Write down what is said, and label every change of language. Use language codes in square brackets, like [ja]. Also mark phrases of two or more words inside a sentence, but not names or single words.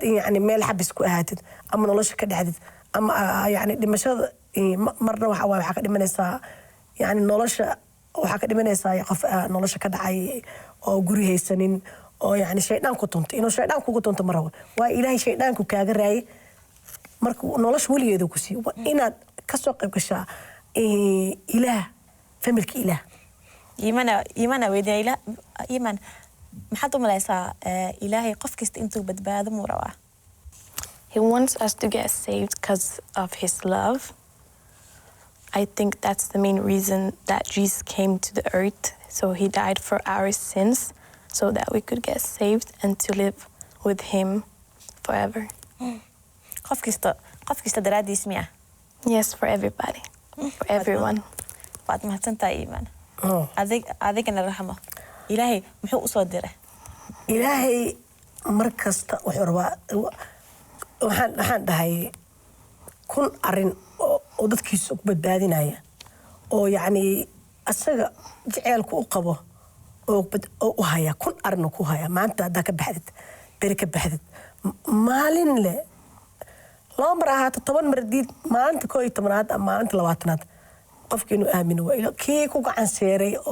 [so] yani meel xabis ku ahaatid ama nolosha ka dhacdid ama yani dhimashada marna waxaa ka dhimanaysaa yani nolosha waxaa ka dhimanaysaa qof nolosha ka dhacay oo guri haysanin oo yani shaydaan ku tunto inuu shaydaan kugu tunto ma rabo waa ilaahay shaydaanku kaaga raayay marka nolosha weligeeda ku siiyo waa inaad kasoo qayb gashaa ilaah familka ilaah iimana weydiina iiman maxaad u malaysaa ilaahay qof kasta intuu badbaado muu rabaa [en] He wants us to get saved because of his love. I think that's the main reason that Jesus came to the earth. So he died for our sins so that we could get saved and to live with him forever. [so] qof kasta daraadiis miya [en] Yes, for everybody. For everyone. [so] waad mahadsantahay iiman adigana raxmo ilaahay muxuu u soo diray ilaahay mar kasta wuxuu rabaa waxaan dhahay 1,000 arrin oo dadkiisa ku badbaadinaya oo yacni asaga jaceelku u qabo oo u haya 1,000 arrin ku haya maanta haddaa ka baxdid beri ka baxdid maalin le laba mar ahaato 10 mar diid maalinta 11aad ama maalinta 20aad qofka inuu aamino waa kii ku gacan seeray